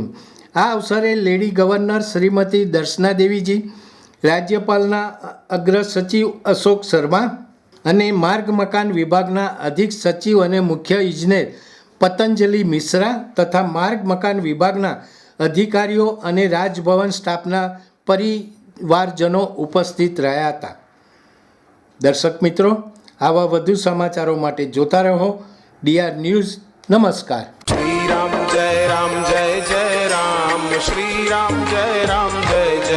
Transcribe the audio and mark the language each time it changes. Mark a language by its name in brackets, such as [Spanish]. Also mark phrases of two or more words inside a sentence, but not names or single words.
[Gujarati] આ અવસરે લેડી ગવર્નર શ્રીમતી દર્શના દેવીજી, રાજ્યપાલના અગ્ર સચિવ અશોક શર્મા અને માર્ગ મકાન વિભાગના અધિક સચિવ અને મુખ્ય ઇજનેર પતંજલિ મિશ્રા તથા માર્ગ મકાન વિભાગના અધિકારીઓ અને રાજભવન સ્ટાફના પરિવારજનો ઉપસ્થિત રહ્યા હતા. દર્શક મિત્રો, આવા વધુ સમાચારો માટે જોતા રહો ડીઆર ન્યૂઝ. નમસ્કાર. [Hindi] श्री राम जय जय राम श्री राम जय